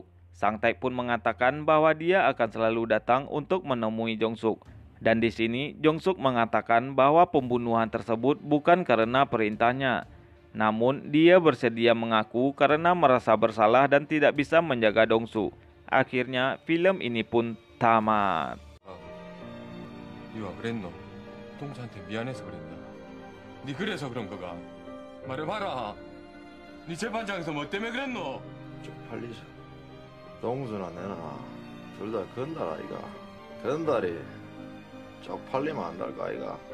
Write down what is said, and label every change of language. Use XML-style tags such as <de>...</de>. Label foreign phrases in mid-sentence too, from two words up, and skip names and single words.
<id>Sang Taek pun mengatakan bahwa dia akan selalu datang untuk menemui Jong-suk. Dan di sini, Jong-suk mengatakan bahwa pembunuhan tersebut bukan karena perintahnya. Namun, dia bersedia mengaku karena merasa bersalah dan tidak bisa menjaga Dong-su. Akhirnya, film ini pun tamat.</id> <ko>이와 그랬노? 동자한테 미안해서 그랬나? 니 그래서 그런 거가? 말해봐라. 니 재판장에서 뭐 때문에 그랬노? 쪽팔리죠. 동수나 내나 둘 다 건달 아이가. 건달이 쪽팔리면 안 달까 아이가.</ko>